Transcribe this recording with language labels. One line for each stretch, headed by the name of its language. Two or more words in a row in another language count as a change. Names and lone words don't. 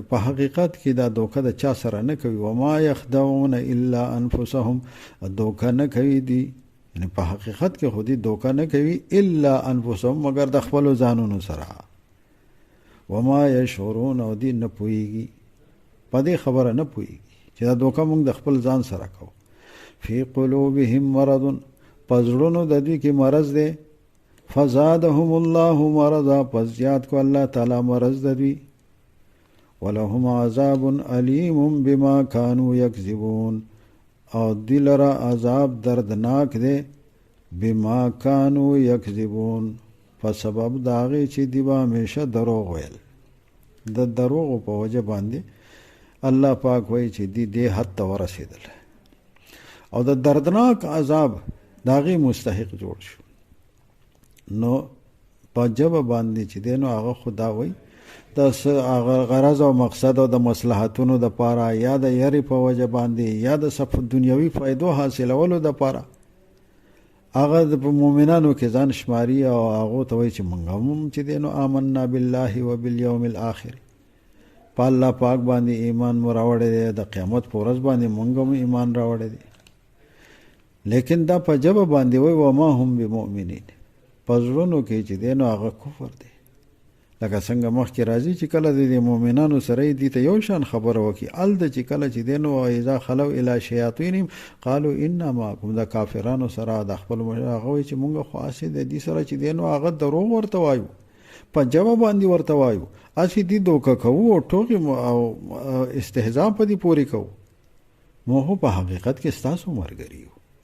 Pashto: په حقیقت کې دا دوکه د چا سره نه کوي،
Arabic: وما یخدعون الا انفسهم،
Pashto: دوکه نه کوي دی، یعنی په حقیقت کې خودی دوکه نه کوي
Arabic: الا انفسهم،
Pashto: مگر د خپل ځانونو سره.
Arabic: وما یشعرون
Pashto: او دی نه پوهیږي په دې خبره نه پوهیږي چې دا دوکه موږ د خپل ځان سره کوو.
Arabic: فی قلوبهم مرض
Pashto: په زړونو د دوی کې مرض دی.
Arabic: فزادهم الله مرضا
Pashto: پس زیات کو الله تعالی مرض د دوی.
Arabic: ولهم عذاب علیم بما كانوا یکذبون
Pashto: او دی لره عذاب دردناک دی
Arabic: بما كانوا یکذبون
Pashto: په سبب د هغې چې دوی به همیشه دروغ ویل. د دروغو په وجه باندې الله پاک وایي چې دوی دې حد ته ورسېدل او د دردناک عذاب د هغې مستحق جوړ شو. نو په ژبه باندې چې دی نو هغه خو دا وایي د غرض او مقصد او د مصلحتونو د پاره یا د یری په وجه باندې یا د دنیوي فایدو حاصلولو د پاره هغه د مؤمنانو کې ځان شماري او هغه ته وایي چې موږ هم چې دی نو
Arabic: آمنا بالله وبالیوم الاخر
Pashto: په الله پاک باندې ایمان مو راوړی دی د قیامت په ورځ باندې موږ هم ایمان راوړی دی. لیکن دا په ژبه باندې وایي
Arabic: وما هم بمؤمنین
Pashto: په زړونو کې چې دی نو هغه کفر دی. لکه څنګه مخکې راځي چې کله د مؤمنانو سره دې ته یو شان خبره وکړي الته چې کله چې دی نو
Arabic: اذا خلوا الی شیاطینهم قالوا انا معکم
Pashto: د کافرانو سره د خپل هغه وایي چې مونږ خو اسې د دې سره چې دی نو هغه دروغ ورته وایو په ژبه باندې ورته وایو اسې دې دوکه کوو او ټوکې او استهزاء په دې پورې کوو مو په حقیقت کې ستاسو ملګری یو.